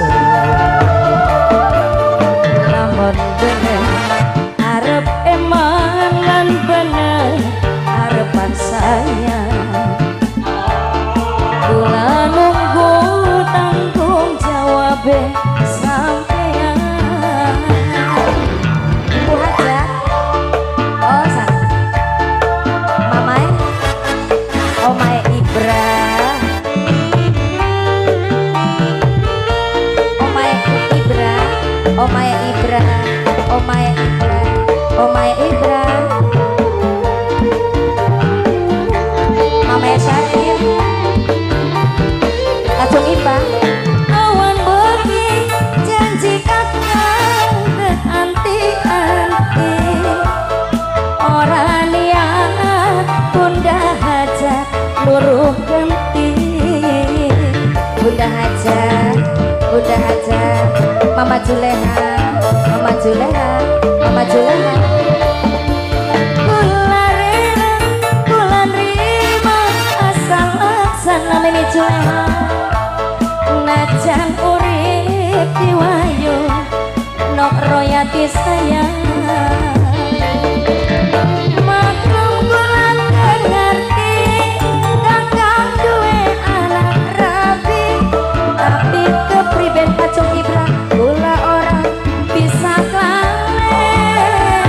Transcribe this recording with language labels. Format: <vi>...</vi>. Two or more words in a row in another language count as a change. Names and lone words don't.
<jv>Lamun bener arep eman lan bener</jv> <id>harapan saya.</id> <jv>Kula nunggu tanggung jawab sampeyan. Bu Haja, oh sang Mamai, Omai Ibra, Omai Ibra, Omai Ibra, Omai Ibra, Omai Ibra, Mamai Syarif, Kacung Iba. Awan bengi janji kakang anti-anti, ora niat Bunda Haja luruh genti. Bunda Haja, Bunda Haja, Mama Juleha, Mama Juleha, Mama Juleha. Kula rela, kula nrimo asal laksana meni Juleha. Najan urip diwayu nok royati sayang. Maklum kula ngerti kakang duwe anak rabi, tapi kepriben Kacung Ibra kula ora bisa klalen.</jv>